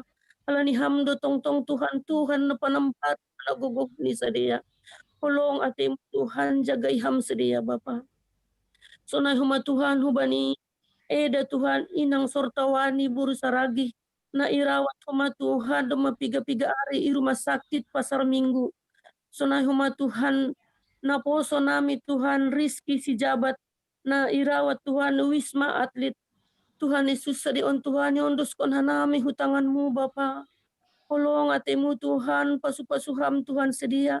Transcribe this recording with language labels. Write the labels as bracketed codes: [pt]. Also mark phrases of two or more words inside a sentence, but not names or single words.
[bts] Alani hamdo tong-tong Tuhan na panampat na guguh ni sedia. Holong atim Tuhan jagai ham sedia Bapa. Sonai huma Tuhan hubani eda Tuhan inang sortawani buru saragi. Na irawat huma Tuhan doma piga-piga hari i rumah sakit pasar minggu. Sonai huma Tuhan na poso nami Tuhan Rizki si jabat na irawat Tuhan Wisma atlet. Tuhan Yesus sadion Tuhan yondos kon hanami hutanganmu Bapa. Holong atemu Tuhan pasu-pasuham Tuhan sedia.